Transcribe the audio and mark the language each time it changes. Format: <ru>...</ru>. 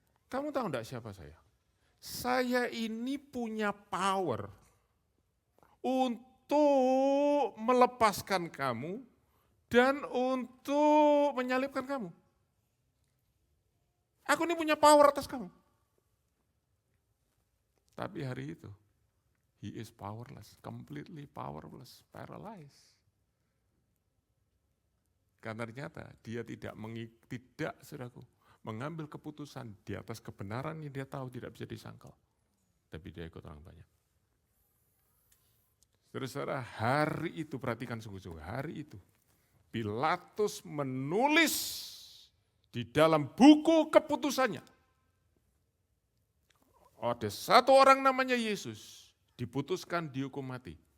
<id>Kamu tahu enggak siapa saya? Saya ini punya power untuk melepaskan kamu dan untuk menyalibkan kamu. Aku ini punya power atas kamu. Tapi hari itu,</id> <en>he is powerless, completely powerless, paralyzed.</en> <id>Karena ternyata dia tidak saudaraku, mengambil keputusan di atas kebenaran yang dia tahu tidak bisa disangkal. Tapi dia ikut orang banyak. Saudara-saudara, hari itu, perhatikan sungguh-sungguh, hari itu, Pilatus menulis di dalam buku keputusannya, ada satu orang namanya Yesus, diputuskan dihukum mati.</id>